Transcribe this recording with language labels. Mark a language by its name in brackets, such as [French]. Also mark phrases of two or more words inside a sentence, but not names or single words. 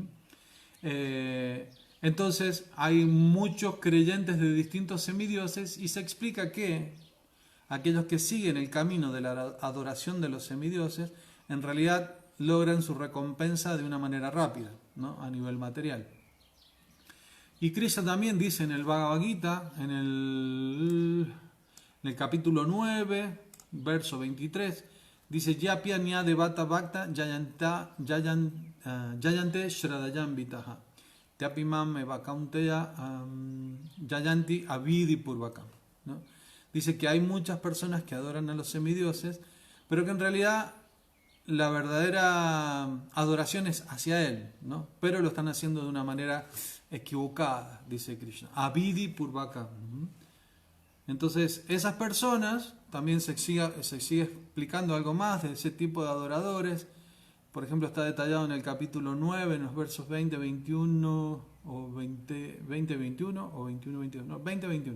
[Spanish] Entonces hay muchos creyentes de distintos semidioses y se explica que aquellos que siguen el camino de la adoración de los semidioses en realidad logran su recompensa de una manera rápida, ¿no?, a nivel material. Y Krishna también dice en el Bhagavad Gita, en el capítulo 9, verso 23, dice: [Sanskrit] Yapya nya devata bhakta yayante shradayam vitaha teapimam evakaunteya yayanti avidi purvakam, [Spanish] ¿no? Dice que hay muchas personas que adoran a los semidioses, pero que en realidad la verdadera adoración es hacia él, ¿no? Pero lo están haciendo de una manera equivocada, dice Krishna. [Sanskrit] Avidi purvakam. [Spanish] Entonces, esas personas, también se sigue explicando algo más de ese tipo de adoradores. Por ejemplo, está detallado en el capítulo 9, en los versos 20, 21, o 20, 21, o 21, 22, no, 20, 21.